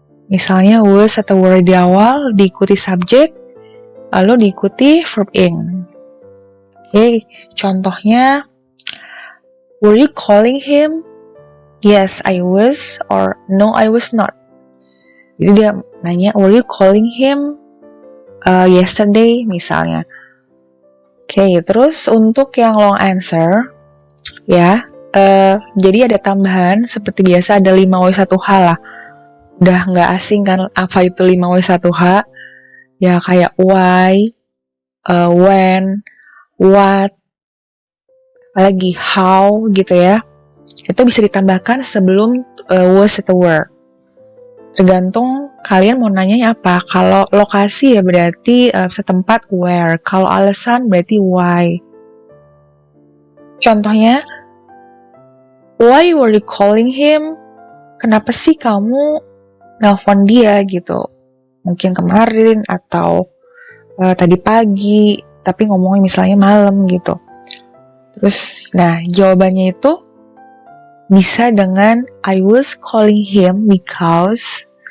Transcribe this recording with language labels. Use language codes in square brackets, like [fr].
[id] Misalnya was atau were di awal, diikuti subjek, lalu diikuti verb ing. Oke, contohnya, [en] were you calling him? Yes, I was, or no, I was not. [id] Jadi dia nanya, [en] were you calling him yesterday, [id] misalnya. Oke, terus untuk yang long answer, ya, jadi ada tambahan, seperti biasa ada 5W1H lah. Udah nggak asing kan apa itu 5W1H? Ya kayak why, when, what, apalagi how gitu ya. Itu bisa ditambahkan sebelum was atau were. Tergantung kalian mau nanyanya apa. Kalau lokasi ya berarti setempat where. Kalau alasan berarti why. Contohnya, [en] why were you calling him? [id] Kenapa sih kamu nelpon dia gitu? Mungkin kemarin atau tadi pagi, tapi ngomongnya misalnya malam gitu. Terus, nah jawabannya itu bisa dengan [en] I was calling him because